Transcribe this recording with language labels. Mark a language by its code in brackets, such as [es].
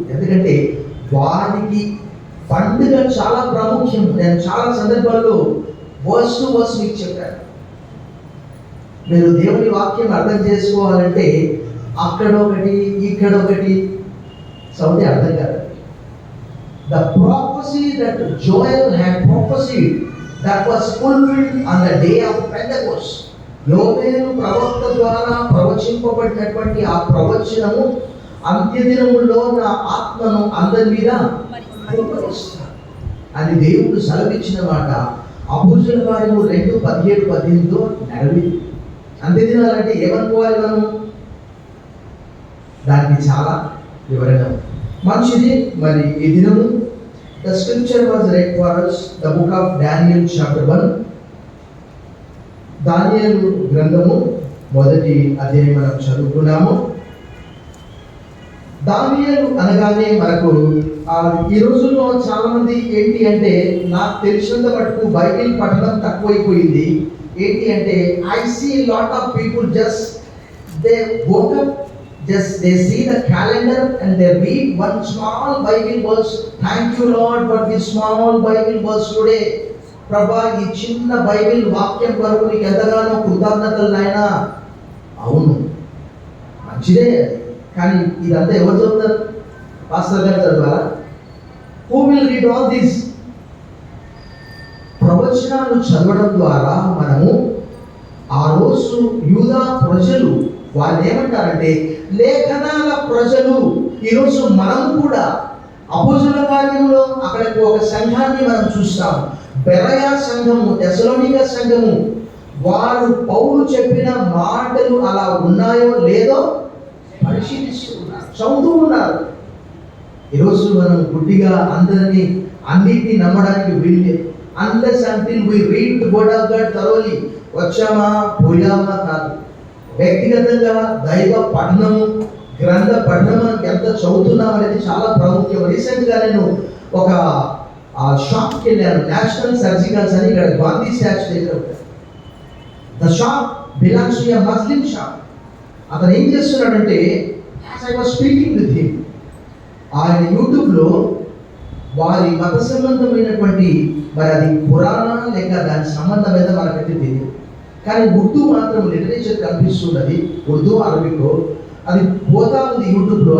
[te] ఎందుకంటే వారికి పండుగ చాలా ప్రాముఖ్యం. నేను చాలా సందర్భాల్లో వర్స్ టు వర్స్ మీకు చెప్పాను. మీరు దేవుని వాక్యం అర్థం చేసుకోవాలంటే అక్కడ ఒకటి ఇక్కడ ఒకటి సౌండ్ అర్థం కాదు. [en] The prophecy that Joel had prophesied that was fulfilled on the day of Pentecost. [te] యోవేలు ప్రవక్త ద్వారా ప్రవచింపబడినటువంటి ఆ ప్రవచనము అంత్యదినముల్లో నా ఆత్మను అందరి మీద కుమ్మరిస్తాను అని దేవుడు సెలవిచ్చిన మాట అపోస్తలుల కార్యము 2:17-18 నెరవేరింది. అంత్యదినాలంటే ఏమనుకోవాలి మనం? దానికి చాలా వివరణ మంచిది. మరి ఈ దినము [en] The scripture was read for us the book of Daniel chapter 1. [te] దానియేలు గ్రంథము 1వ అధ్యాయం మనం చదువుకున్నాము. దానియేలు అనగానే మనకు ఈ రోజుల్లో చాలా మంది ఏంటి అంటే, నాకు తెలిసినంత మటుకు బైబిల్ పఠనం తక్కువైపోయింది. ఏంటి అంటే, [en] I see lot of people just they woke up, just they see the calendar and they read one small Bible verse. Thank you Lord for this small Bible verse today. [te] ప్రభా ఈ చిన్న Bible వాక్యం కొరకు నీకు ఎంతగానో కృతజ్ఞతలు నాయనా. అవును, మంచిదే, కానీ ఇదంతా ఎవరు చదువుతారు? పాస్టర్ గారు చదవాలా? [en] Who will read all this? [te] ప్రవచనాలు చదవడం ద్వారా మనము ఆ రోజు యూదా ప్రజలు వాళ్ళు ఏమంటారంటే లేఖనాల ప్రజలు. ఈరోజు మనం కూడా అపోస్తలుల కార్యంలో అక్కడికి ఒక సంఘాన్ని మనం చూస్తాం. బెరయా సంఘము, తెసలోనిక సంఘము, వారు పౌలు చెప్పిన మాటలు అలా ఉన్నాయో లేదో పరిశీలిస్తూ ఉన్నారు, చదువుతూ ఉన్నారు. ఈరోజు మనం గుడ్డిగా అన్నిటినీ నమ్మడానికి వీల్లేదు. [en] Unless until we read the word of God thoroughly, [te] వచ్చామా పోయామా కాదు. వ్యక్తిగతంగా దైవ పఠనము, గ్రంథ పఠనం ఎంత చదువుతున్నాం అనేది చాలా ప్రాముఖ్యం. రీసెంట్గా నేను ఒక షాప్కి వెళ్ళాను, నేషనల్ సర్జికల్స్ అని, ఇక్కడ గాంధీ స్టాచ్యూ దగ్గర ఉంటాయి. [en] The shop belongs to a Muslim shop. [te] అతను ఏం చేస్తున్నాడంటే, [en] as I was speaking with him, [te] ఆయన యూట్యూబ్లో వారి మత సంబంధమైనటువంటి, మరి అది పురాణ లేక దాని సంబంధం మీద మనకైతే తెలియదు, కానీ ఉర్దూ మాత్రం లిటరేచర్ కనిపిస్తున్నది, ఉర్దూ అరబిక్, అది పోతా ఉంది యూట్యూబ్లో.